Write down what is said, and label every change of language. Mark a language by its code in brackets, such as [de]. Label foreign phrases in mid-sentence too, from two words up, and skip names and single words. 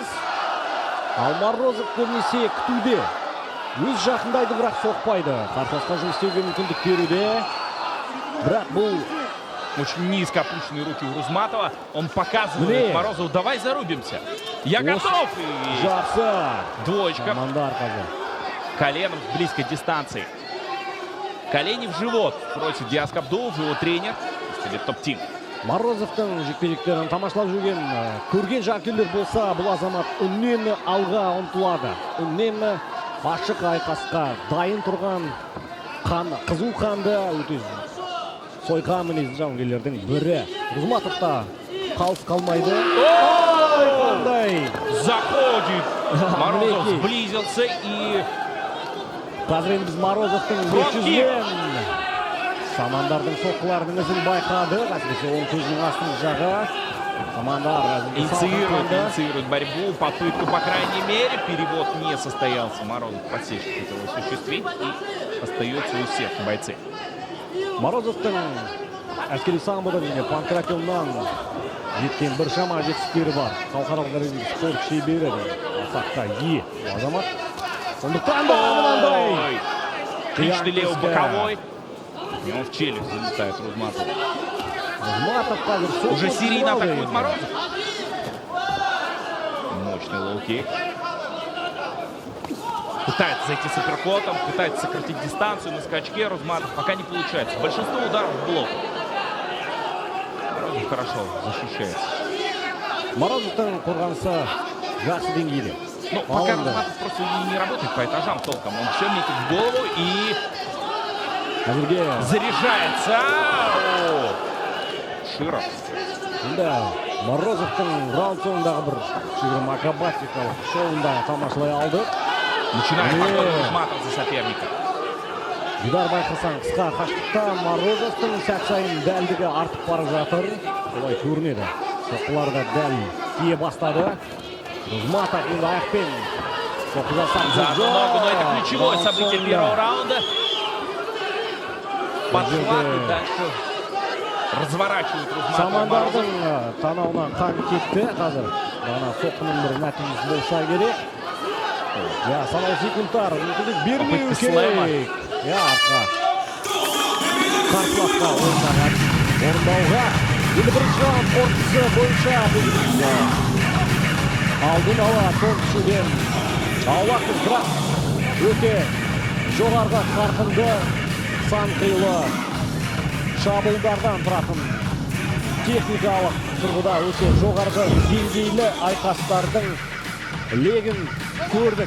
[kk] Ал Морозов көбінесе күтуде. Өз жақындайды, бірақ соқпайды. Қарсыласқа жұмыс істеуге мүмкіндік беруде. Бірақ бұл [ru] очень низко опущенные руки у Рузматова. Он показывает Морозову: давай зарубимся. Я готов. [kk] Жақсы. [ru] Двоечка. [kk] Самандар қазір. [ru] Коленом с близкой дистанции. Колени в живот просит Диас Кабдулов, его тренер. Топ-тим. [kk] Морозовтың жекпе-жектерін тамашалап жүрген, көрген жанкүйерлер болса, бұл азамат үнемі алға ұмтылады. Үнемі ашық айқасқа дайын тұрған қызу қанды өте сойқан мінезді жауынгерлердің бірі. Рузматов та қалыс қалмайды. [ru] Заходит. Морозов сблизился и... [kk] Қазір енді біз Морозовтың өтшізген Самандардың соққыларының ізін байқады. Әсіресе он көзінің астын жағы. Самандар [ru] инициирует борьбу, попытку, по крайней мере. Перевод не состоялся. Морозов подсечку хотел осуществить. И остается у всех бойцы. [kk] Морозовтың әскери самбода және панкратионнан жеткен бір шама жетістіктері бар. Халықаралық дәрежедегі спорт шебері атаққа ие азамат. Сондықтан да мынандай [ru] Отличный левый боковой. И он в челюсть залетает Рузматов. Уже серийно атакует Морозов. Мощный лоу-кик. Пытается зайти с апперкотом, пытается сократить дистанцию на скачке. Рузматов пока не получается. Большинство ударов в блок. Морозов хорошо защищается. [kk] Морозовтың қорғанысы жақсы деңгейде. [ru] Ну, пока Рузматов просто не работает по этажам толком. Он все метит в голову и заряжается. Широв. [kk] Да, Морозовтың раунд соңындағы бір ширым акробатикалық шоуында тамашалай алды. [ru] Начинает подход Рузматов за соперника. [kk] Дидар байқасаң қысқа қашықтықта Морозовтың сәт сайын дәлдігі артып бара жатыр. Солай көрінеді. Соққыларда дәл тие бастады. Рузматов енді аяқпен соққы жасап [ru] за ногу, но это ключевое событие первого раунда. Подхват и дальше разворачивает Рузматов. [kk] Самандардың танауынан қан кетті қазір. Бағана соққының бір нәтижесі болса керек. Санау секундтар мүмкіндік бермеу керек. Артқа қарсыласқа орындауға. Енді бірінші раунд қорытындысы бойынша алдын ала соңғышуден аулақпыз, бірақ өте жоғарғы қарқынды сан қилы шабуылдардан тұратын техникалық тұрғыда өте жоғарғы деңгейлі айқастардың легін көрдік.